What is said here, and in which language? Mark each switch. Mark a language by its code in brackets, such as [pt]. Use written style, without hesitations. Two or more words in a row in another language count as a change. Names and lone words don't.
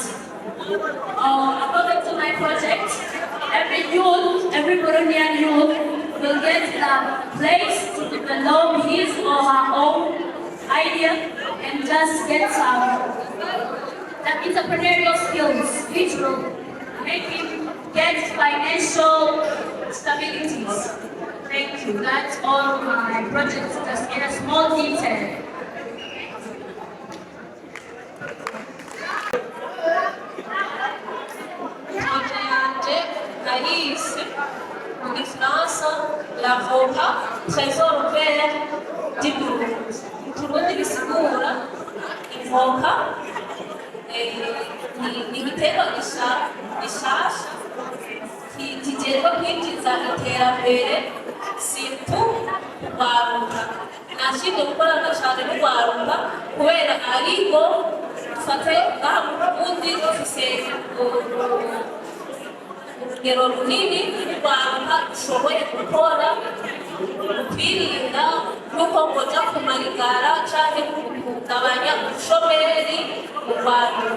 [en] According to my project, every Burundian youth will get a place to develop his or her own idea and just get some entrepreneurial skills which will make him get financial stabilities. Thank you. That's all my project, just in a small detail. [fr] En France, l'avocat, trésor vert du Burundi. [rn] Burundi bisigura ivoka ni igiterwa gishasha kigerwa kwinjiza iterambere surtout kurwaruka. Nashinzwe gukorana cyane n'urwaruka kubera ariko dufate ngaha mu Burundi dufise urugero runini rw'urwaruka rushoboye gukora kwirinda n'uko ngoja kumarigara canke kugabanya ubushomeri mu rwaruka.